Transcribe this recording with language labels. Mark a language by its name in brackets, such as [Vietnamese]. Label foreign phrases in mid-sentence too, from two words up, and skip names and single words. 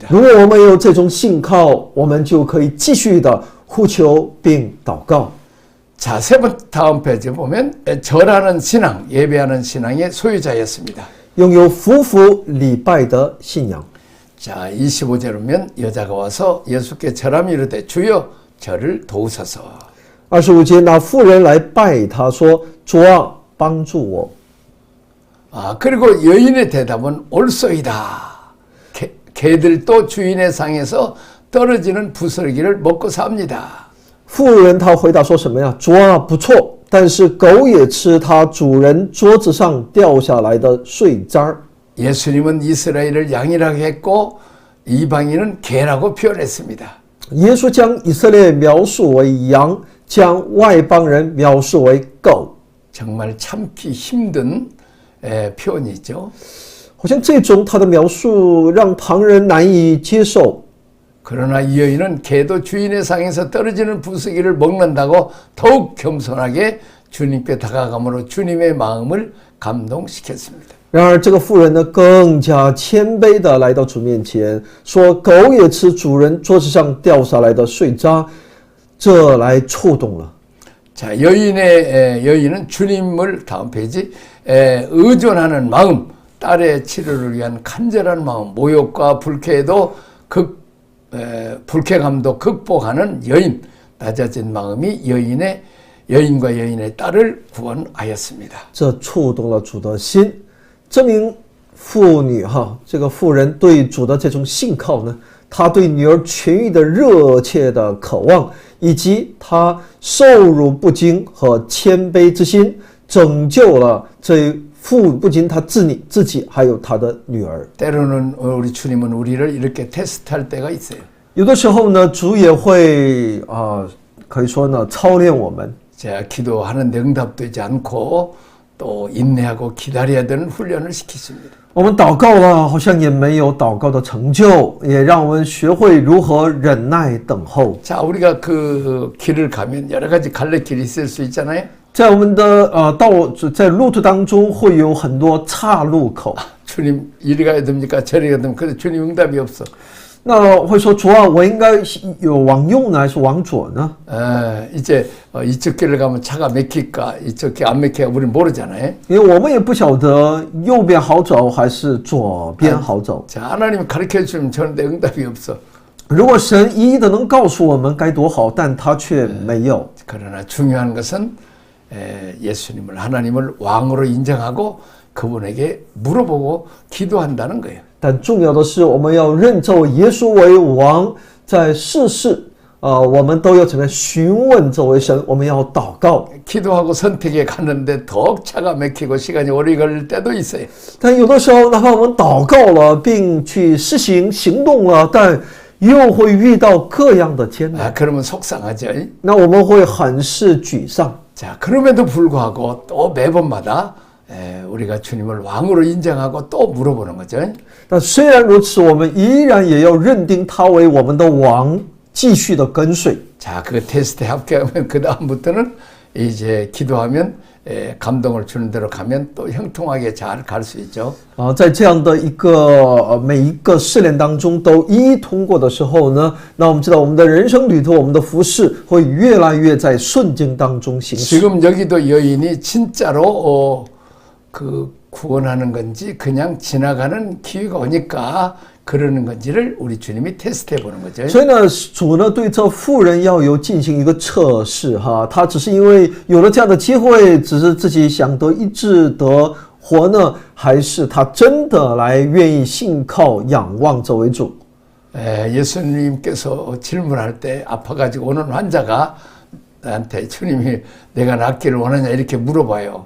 [Chinese] 如果我们有这种信靠，我们就可以继续的呼求并祷告。 [Korean] 자, 다음 페이지 보면 절하는 신앙, 예배하는 신앙의 소유자였습니다. [Chinese] 拥有夫妇礼拜的信仰。 [Korean] 자, 25절 보면 여자가 와서 예수께 절하며 이르되 주여 저를 도우소서. [Chinese] 25 节，那妇人来拜他说：“主啊，帮助我。” [Korean] 그리고 여인의 대답은 옳소이다. 개들도 주인의 상에서 떨어지는 부스러기를 먹고 삽니다. [Chinese] 妇人她回答说什么呀？主啊，不错，但是狗也吃它主人桌子上掉下来的碎渣儿。 [Korean] 예수님은 이스라엘을 양이라고 했고 이방인은 개라고 표현했습니다. [Chinese] 耶稣将以色列描述为羊，将外邦人描述为狗。 [Korean] 정말 참기 힘든 표현이죠. [Chinese] 好像这种他的描述让旁人难以接受。 [Korean] 그러나 이 여인은 개도 주인의 상에서 떨어지는 부스기를 먹는다고 더욱 겸손하게 주님께 다가감으로 주님의 마음을 감동시켰습니다. [Chinese] 然而这个妇人呢，更加谦卑的来到主面前，说：“狗也吃主人桌子上掉下来的碎渣。” 这来触动了。 [Korean] 자, 여인은 주님을 다음 페이지 의존하는 마음, 딸의 치료를 위한 간절한 마음, 모욕과 불쾌감도 극복하는 여인, 낮아진 마음이 여인과 여인의 딸을 구원하였습니다. [Chinese] 这触动了主的心，这名妇女这个妇人对主的这种信靠呢，她对女儿痊愈的热切的渴望，以及她受辱不惊和谦卑之心，拯救了这妇不仅她自己，还有她的女儿。 [Korean] 때로는 우리 주님은 우리를 이렇게 테스트할 때가 있어요. [Chinese] 有的时候呢，主也会可以说呢操练我们。 [Korean] 자, 기도하는데 응답되지 않고 또 인내하고 기다려야 되는 훈련을 시키십니다. [Chinese] 我们祷告了，好像也没有祷告的成就，也让我们学会如何忍耐等候。 [Korean] 자, 우리가 그 길을 가면 여러 가지 갈래길이 있을 수 있잖아요. [Chinese] 在我们的在路途当中会有很多岔路口。 [Korean] 주님 이리 가야 됩니까? 저리 가야 됩니까? 그래서 주님 응답이 없어. [Chinese] 那会说主啊，我应该有往右呢，还是往左呢？ [Korean] 이제 이쪽 길을 가면 차가 막힐까 이쪽 길 안 막힐까 우리는 모르잖아요. [Chinese] 因为我们也不晓得右边好走还是左边好走。 [Korean] 자, 하나님 가르쳐 주면 저런데 응답이 없어. [Chinese] 如果神一一的能告诉我们该多好，但他却没有。 [Korean] 그러나 중요한 것은 예수님을 하나님을 왕으로 인정하고 그분에게 물어보고 기도한다는 거예요. [Chinese] 但重要的是，我们要认这位耶稣为王，在世事我们都要怎么样询问这位神？我们要祷告。 [Korean] 기도하고 선택에 가는데 더욱 차가 막히고 시간이 오래 걸릴 때도 있어요. [Chinese] 但有的时候，哪怕我们祷告了，并去施行行动了，但又会遇到各样的艰难。 [Korean] 그러면 속상하죠. [Chinese] 那我们会很是沮丧。 [Korean] 자, 그럼에도 불구하고 또 매번마다 우리가 주님을 왕으로 인정하고 또 물어보는 거죠. [Chinese] 但虽然如此，我们依然也要认定他为我们的王，继续的跟随。 [Korean] 자, 그 테스트에 합격하면 그 다음부터는 이제 기도하면 감동을 주는 대로 가면 또 형통하게 잘 갈 수 있죠. [Chinese] 在这样的一个每一个试炼当中都一一通过的时候呢，那我们知道我们的人生旅途，我们的服事会越来越在顺境当中行驶。 [Korean] 지금 여기도 여인이 진짜로 그 구원하는 건지 그냥 지나가는 기회가 오니까 그러는 건지를 우리 주님이 테스트해 보는 거죠. [Chinese] 所以呢，主呢对这妇人要有进行一个测试他只是因为有了这样的机会，只是自己想得医治得活呢，还是他真的来愿意信靠仰望这位主？ [Korean] 예수님께서 질문할 때 아파가지고 오는 환자가 나한테 주님이 내가 낫기를 원하냐 이렇게 물어봐요.